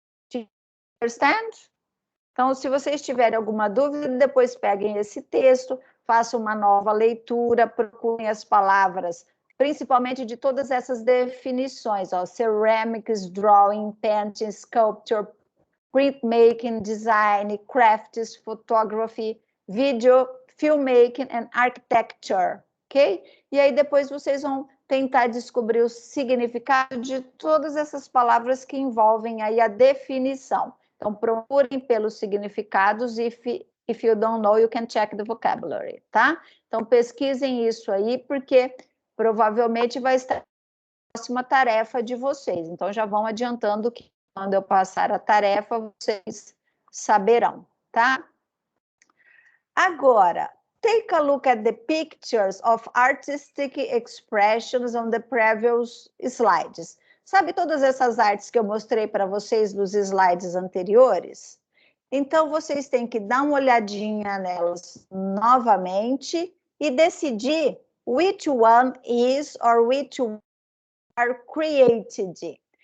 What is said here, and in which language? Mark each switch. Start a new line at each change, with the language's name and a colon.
English: Do you understand?
Portuguese: Então, se vocês tiverem alguma dúvida, depois peguem esse texto, façam uma nova leitura, procurem as palavras, principalmente de todas essas definições, ó,
English: ceramics, drawing, painting, sculpture, printmaking, design, crafts, photography, video, filmmaking and architecture, ok?
Portuguese: E aí depois vocês vão tentar descobrir o significado de todas essas palavras que envolvem aí a definição. Então, procurem pelos significados e
English: If you don't know, you can check the vocabulary, tá?
Portuguese: Então, pesquisem isso aí, porque provavelmente vai estar na próxima tarefa de vocês. Então, já vão adiantando que quando eu passar a tarefa, vocês saberão, tá?
English: Agora, take a look at the pictures of artistic expressions on the previous slides.
Portuguese: Sabe todas essas artes que eu mostrei para vocês nos slides anteriores? Então, vocês têm que dar uma olhadinha nelas novamente e decidir
English: which one is or which one are created.